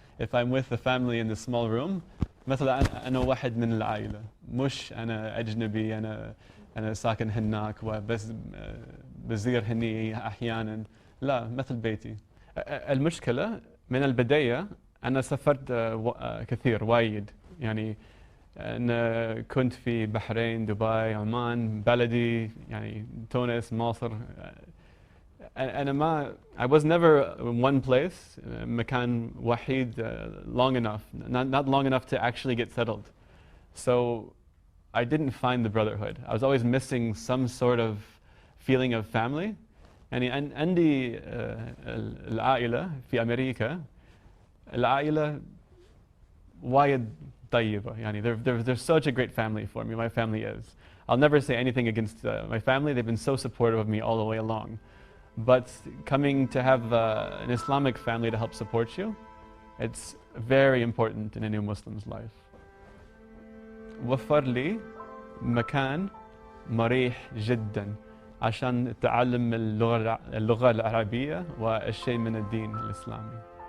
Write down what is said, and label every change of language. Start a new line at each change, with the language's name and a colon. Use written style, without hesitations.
English: If I'm with the family in the small room
Arabic: مثلا أنا واحد من العائلة مش أنا أجنبي أنا ساكن هناك وبس بزير هني أحيانا، لا مثل بيتي. المشكلة من البداية أنا سافرت كثير وايد يعني. أنا كنت في بحرين، دبي، عمان، بلدي يعني تونس، مصر. أنا ما
English: I was never in one place
Arabic: مكان وحيد
English: long enough, not long enough to actually get settled. So I didn't find the brotherhood. I was always missing some sort of feeling of family.
Arabic: يعني عندي العائلة في أمريكا، العائلة وايد طيبة يعني.
English: They're such a great family for me. My family is. I'll never say anything against my family. They've been so supportive of me all the way along. But coming to have an Islamic family to help support you, it's very important in a new Muslim's life.
Arabic: وفر لي مكان مريح جدا عشان تعلم اللغة العربية والشيء من الدين الإسلامي.